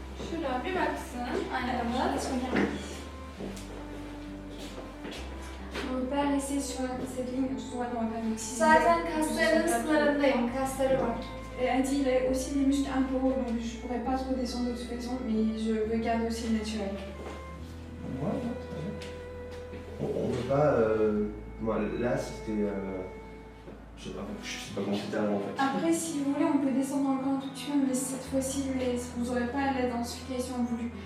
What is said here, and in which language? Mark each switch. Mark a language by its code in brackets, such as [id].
[tr] Şuraya bir baksın. Aynen. [fr] On ne peut pas rester sur cette ligne, souvent dans la famille. [tr] Zaten kaslarının sınırındayım. Kasları var. [fr] Elle dit il a aussi des muscles un peu hauts, donc je ne pourrais pas trop descendre de toute façon, mais je veux garder aussi le naturel. Ouais, très bien. On veut pas. Moi, là, c'était. Je sais pas comment c'était avant en fait. Après, si vous voulez, on peut descendre encore un tout petit peu, mais cette fois-ci, vous n'aurez pas la densification voulue.